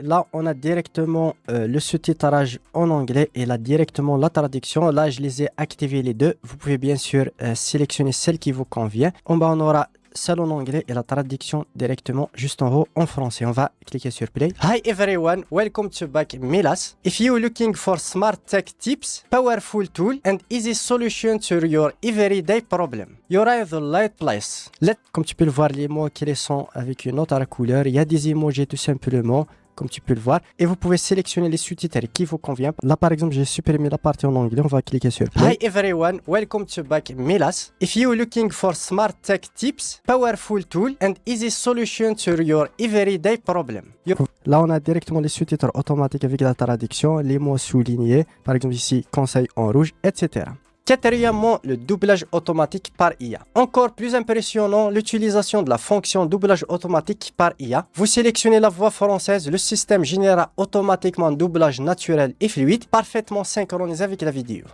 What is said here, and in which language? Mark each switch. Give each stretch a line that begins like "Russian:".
French: Là, on a directement le sous-titrage en anglais et là, directement la traduction. Là, je les ai activés les deux. Vous pouvez bien sûr sélectionner celle qui vous convient. En bas, on aura celle en anglais et la traduction directement juste en haut en français. On va cliquer sur Play.
English: Hi everyone, welcome to back Milas. If you're looking for smart tech tips, powerful tool and easy solution to your everyday problem, you're in the right place.
French: Comme tu peux le voir, les mots qui sont avec une autre couleur. Il y a des emojis tout simplement, comme tu peux le voir. Et vous pouvez sélectionner les sous-titres qui vous convient. Là, par exemple, j'ai supprimé la partie en anglais. On va cliquer sur Play.
English: Hi everyone, welcome to back Milas. If you're looking for smart tech tips, powerful tool and easy solution to your everyday problem.
French: Là, on a directement les sous-titres automatiques avec la traduction, les mots soulignés. Par exemple, ici, conseil en rouge, etc. Quatrièmement, le doublage automatique par IA. Encore plus impressionnant, l'utilisation de la fonction doublage automatique par IA. Vous sélectionnez la voix française, le système générera automatiquement un doublage naturel et fluide, parfaitement synchronisé avec la vidéo.